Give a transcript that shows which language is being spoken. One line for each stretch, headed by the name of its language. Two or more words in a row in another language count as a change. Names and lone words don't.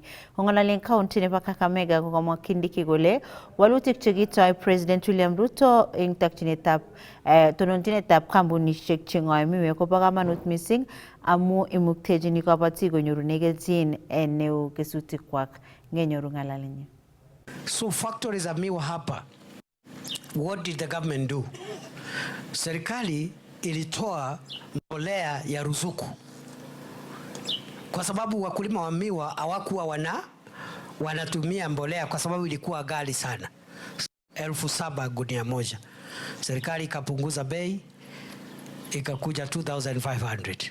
Kalenjin: Kong'ololen county nebo Kakamega kokomwa Kindiki kole walutik chekitoi President William Ruto eng takchinetab tononjinetab kampunishek cheng'oe miwek kobo kamanut missing amu imuktejini kabatik konyorune kelchin neo kesutikwak. Ngenyoru ng'alalenyi.
Swahili: So factories za miwa hapa,
English: what did the government do?
Swahili: Serikali ilitoa mbolea ya ruzuku kwa sababu wakulima wa miwa hawakuwa wanatumia mbolea kwa sababu ilikuwa ghali sana, 7,000 gunia moja. Serikali ikapunguza bei ikakuja 2,500.